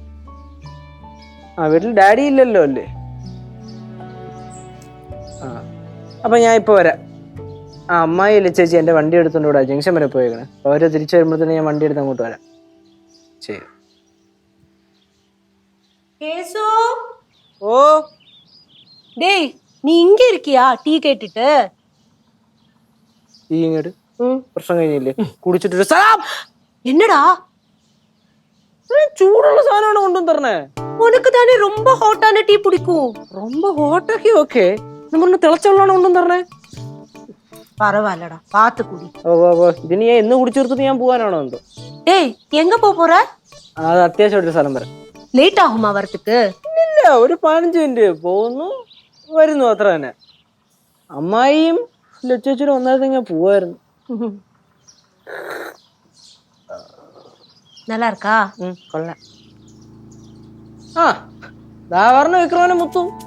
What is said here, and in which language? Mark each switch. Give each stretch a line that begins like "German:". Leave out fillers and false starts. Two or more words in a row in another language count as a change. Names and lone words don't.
Malayalam: വീട്ടിൽ ഡാഡി ഇല്ലല്ലോ അല്ലേ? അപ്പൊ ഞാൻ ഇപ്പൊ വരാം. അമ്മായി ഇല്ല ചേച്ചി എന്റെ വണ്ടി എടുത്തോണ്ട് ഇവിടെ ജംഗ്ഷൻ വരെ പോയേക്കണേ. അവര് തിരിച്ചു വരുമ്പോഴത്തേന് ഞാൻ വണ്ടി എടുത്ത് അങ്ങോട്ട് വരാം. ശരി. ഓ
Tamil: டேய், நீ இங்க இருக்கியா? டீ கேட்டுட்டு.
Malayalam: ഈ ഇങ്ങോട്ട് പ്രശ്നം കഴിഞ്ഞില്ലേ? കുടിച്ചിട്ടൊരു സലാം.
Tamil: என்னடா
Malayalam: ചൂടുള്ള സാധനമാണ് കൊണ്ടുവന്ന് തരണേ.
Tamil: உனக்கு தானே ரொம்ப ஹாட்டான டீ பிடிக்கும்.
Malayalam: ரொம்ப ഹോട്ടൊക്കെ ഓക്കെ, നമ്മൾ തിളച്ച വെള്ളമാണ് കൊണ്ടുവന്ന് തരണേ.
Tamil: பரவாயில்லடா, பாத்து குடி.
Malayalam: ഇതിന് ഞാൻ എന്ന് കുടിച്ചെടുത്തിട്ട് ഞാൻ പോവാനാണോ എന്തോ?
Tamil: டேய், எங்க போற?
Malayalam: അത് അത്യാവശ്യമായിട്ടൊരു സ്ഥലം വരെ.
Tamil: லேட் ஆகுமா வரதுக்கு?
Malayalam: ഇല്ല, ഒരു 15 മിനിറ്റ് പോകുന്നു വരുന്നു, അത്ര തന്നെ. അമ്മായിയും ലച്ചേച്ചിനും ഒന്നാമത് ഞാൻ പോവായിരുന്നു.
Tamil: நல்லா இருக்கா?
Malayalam: കൊള്ളാം. ദാ പറഞ്ഞ വിക്രമനെ മുത്തു.